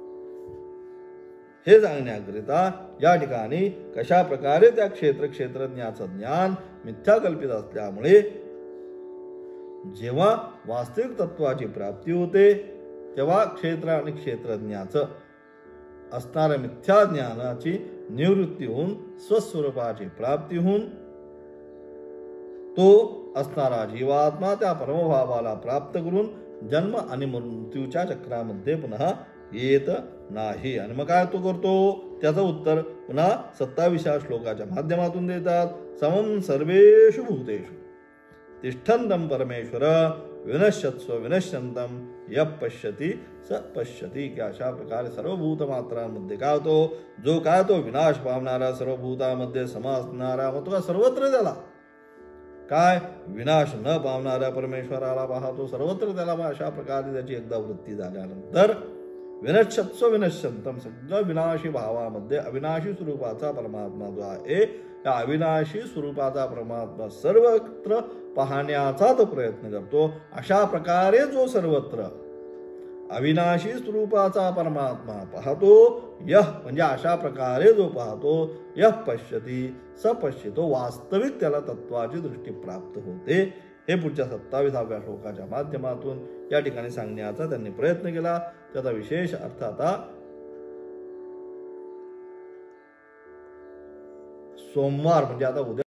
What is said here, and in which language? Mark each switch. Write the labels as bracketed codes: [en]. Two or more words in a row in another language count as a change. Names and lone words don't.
[mr] हे सांगण्याकरिता या ठिकाणी कशा प्रकारे त्या क्षेत्रज्ञाचं ज्ञान मिथ्याकल्पित असल्यामुळे जेव्हा वास्तविक तत्वाची प्राप्ती होते तेव्हा क्षेत्र आणि क्षेत्रज्ञाचं असणाऱ्या मिथ्या ज्ञानाची निवृत्ती होऊन स्वस्वरूपाची प्राप्ती होऊन तो असणारा जीवात्मा त्या परमभावाला प्राप्त करून जन्म आणि मृत्यूच्या चक्रामध्ये पुन्हा येत नाही. आणि मग काय तो करतो? त्याचं उत्तर पुन्हा 27व्या श्लोकाच्या माध्यमातून देतात. [sa] समं सर्वेषु भूतेषु तिष्ठन्तं परमेश्वर विनश्यत्स्व विनश्यन्तं यः पश्यति स पश्यति, [mr] की अशा प्रकारे सर्व भूतमात्रांमध्ये काय होतो, जो काय तो विनाश पावणारा, सर्व भूतामध्ये समा असणारा, मग तो सर्वत्र त्याला काय विनाश न पावणाऱ्या परमेश्वराला पाहतो सर्वत्र त्याला. मग अशा प्रकारे त्याची एकदा वृत्ती झाल्यानंतर [sa] विनश्यत्स्व विनश्यंतम, [mr] सगळं विनाशी भावामध्ये अविनाशी स्वरूपाचा परमात्मा जो आहे, त्या अविनाशी स्वरूपाचा परमात्मा सर्वत्र पाहण्याचा तो प्रयत्न करतो. अशा प्रकारे जो सर्वत्र अविनाशी स्वरूपाचा परमात्मा पाहतो, यह म्हणजे अशा प्रकारे जो पाहतो, [sa] यह पश्यती स पश्यतो, [mr] वास्तविक त्याला तत्वाची दृष्टी प्राप्त होते. हे पुढच्या 27व्या श्लोकाच्या माध्यमातून या ठिकाणी सांगण्याचा त्यांनी प्रयत्न केला. त्याचा विशेष अर्थ आता सोमवार म्हणजे आता उद्या